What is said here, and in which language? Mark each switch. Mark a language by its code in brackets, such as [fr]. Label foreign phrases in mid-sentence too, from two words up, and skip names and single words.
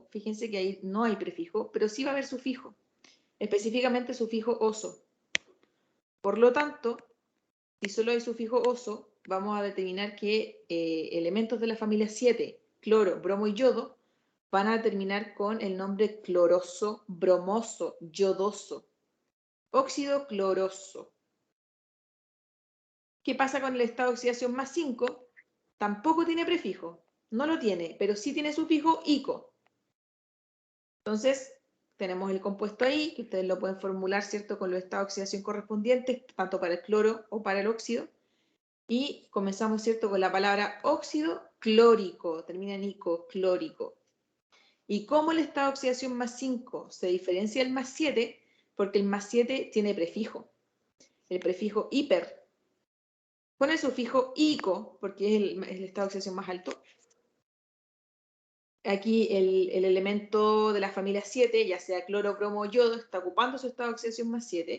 [es] Fíjense que ahí no hay prefijo, pero sí va a haber sufijo. Específicamente sufijo oso. Por lo tanto, si solo hay sufijo oso, vamos a determinar que elementos de la familia 7, cloro, bromo y yodo, van a terminar con el nombre cloroso, bromoso, yodoso. Óxido cloroso. ¿Qué pasa con el estado de oxidación más 5? Tampoco tiene prefijo. No lo tiene, pero sí tiene sufijo ico. Entonces, tenemos el compuesto ahí, que ustedes lo pueden formular, ¿cierto?, con los estados de oxidación correspondientes, tanto para el cloro o para el óxido. Y comenzamos, ¿cierto?, con la palabra óxido clórico, termina en ico, clórico. ¿Y cómo el estado de oxidación más 5 se diferencia del más 7? Porque el más 7 tiene prefijo, el prefijo hiper, con el sufijo ico, porque es el estado de oxidación más alto. Aquí el elemento de la familia 7, ya sea cloro, bromo o yodo, está ocupando su estado de oxidación más 7.